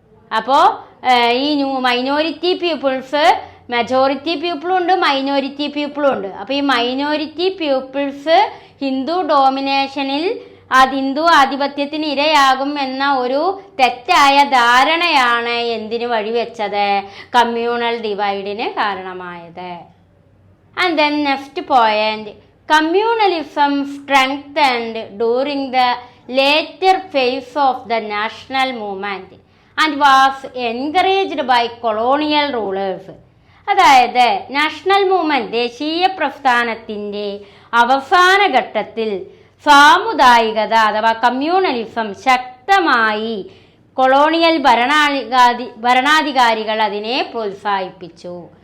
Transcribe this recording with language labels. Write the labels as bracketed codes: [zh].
[ml] അപ്പോൾ ഈ minority people's, majority പീപ്പിളും ഉണ്ട്, മൈനോറിറ്റി പീപ്പിളും ഉണ്ട്. അപ്പോൾ ഈ മൈനോറിറ്റി പീപ്പിൾസ് ഹിന്ദു ഡോമിനേഷനിൽ ഹിന്ദു ആധിപത്യത്തിന് ഇരയാകും എന്ന ഒരു തെറ്റായ ധാരണയാണ് എന്തിനു വഴിവെച്ചത്, കമ്മ്യൂണൽ ഡിവൈഡിന് കാരണമായത്. [en] And then next point, communalism strengthened during the later phase of the national movement and was encouraged by colonial rulers. [ml] അതായത് നാഷണൽ മൂവ്മെന്റ് ദേശീയ പ്രസ്ഥാനത്തിൻ്റെ അവസാന ഘട്ടത്തിൽ സാമുദായികത അഥവാ കമ്മ്യൂണലിസം ശക്തമായി കൊളോണിയൽ ഭരണാധികാരികൾ അതിനെ പ്രോത്സാഹിപ്പിച്ചു.